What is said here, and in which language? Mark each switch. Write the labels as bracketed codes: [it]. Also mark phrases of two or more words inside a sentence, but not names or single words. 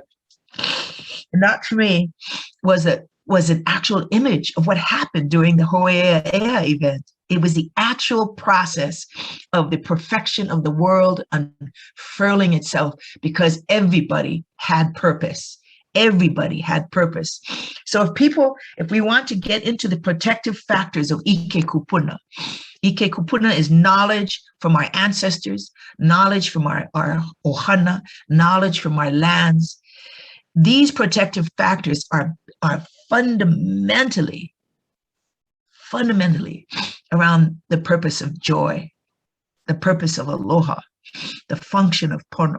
[en] And that to me was an actual image of what happened during the Ho'oponopono event. It was the actual process of the perfection of the world unfurling itself, because everybody had purpose. Everybody had purpose. So if we want to get into the protective factors of [haw] ʻIke kupuna, ʻIke kupuna [en] is knowledge from our ancestors, knowledge from our ohana, knowledge from our lands. These protective factors are fundamentally around the purpose of joy, the purpose of aloha, the function of pono.